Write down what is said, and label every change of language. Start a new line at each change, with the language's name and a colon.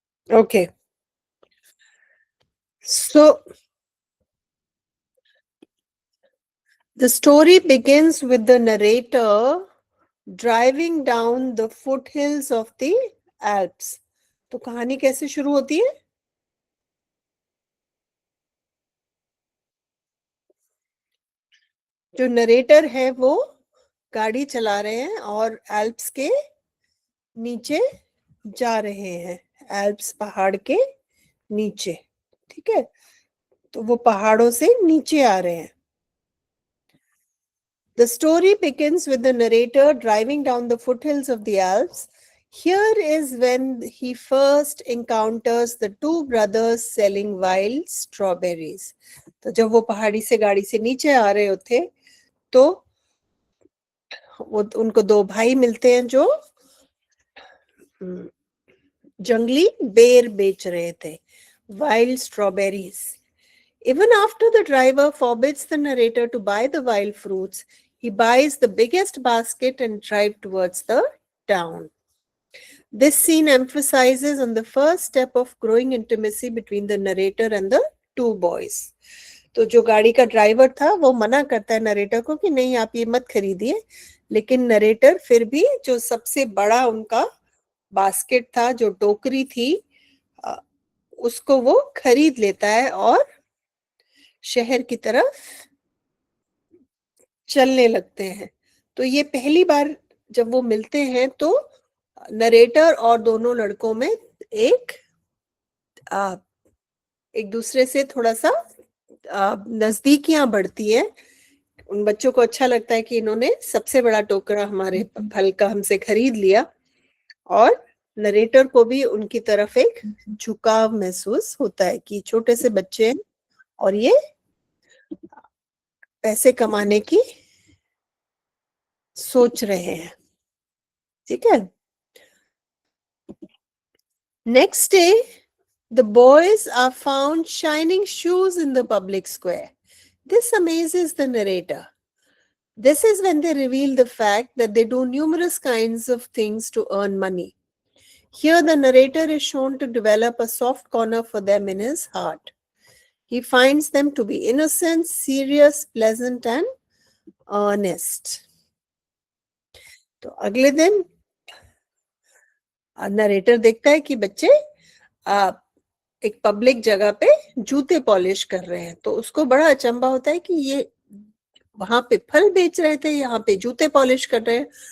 English: Okay, so the story begins with the narrator driving down the foothills of the Alps.
Hindi: तो कहानी कैसे शुरू होती है? जो नरेटर है वो गाड़ी चला रहे हैं और एल्प्स के नीचे जा रहे हैं, एल्प्स पहाड़ के नीचे। ठीक है, तो वो पहाड़ों से नीचे आ रहे हैं।
English: The story begins with the narrator driving down the foothills of the Alps. Here is when he first encounters the two brothers selling wild strawberries.
Hindi: तो जब वो पहाड़ी से गाड़ी से नीचे आ रहे होते, तो वो उनको दो भाई मिलते हैं जो जंगली बेर बेच रहे थे,
English: wild strawberries. Even after the driver forbids the narrator to buy the wild fruits, he buys the biggest basket and drives towards the town. This scene emphasizes on the first step of growing intimacy between the narrator and the two boys.
Hindi: तो जो गाड़ी का driver था वो मना करता है narrator को कि नहीं आप ये मत खरीदिए, लेकिन नरेटर फिर भी जो सबसे बड़ा उनका बास्केट था, जो टोकरी थी, उसको वो खरीद लेता है और शहर की तरफ चलने लगते हैं। तो ये पहली बार जब वो मिलते हैं तो नरेटर और दोनों लड़कों में एक दूसरे से थोड़ा सा नजदीकियां बढ़ती है। उन बच्चों को अच्छा लगता है कि इन्होंने सबसे बड़ा टोकरा हमारे फल का हमसे खरीद लिया, और नरेटर को भी उनकी तरफ एक झुकाव महसूस होता है कि छोटे से बच्चे हैं और ये पैसे कमाने की सोच रहे हैं। ठीक है।
English: Next day the boys are found shining shoes in the public square. This amazes the narrator. This is when they reveal the fact that they do numerous kinds of things to earn money. Here, the narrator is shown to develop a soft corner for them in his heart. He finds them to be innocent, serious, pleasant, and earnest.
Hindi: तो अगले दिन narrator देखता है कि बच्चे एक public जगह पे जूते पॉलिश कर रहे हैं, तो उसको बड़ा अचंभा होता है कि ये वहां पे फल बेच रहे थे, यहाँ पे जूते पॉलिश कर रहे हैं।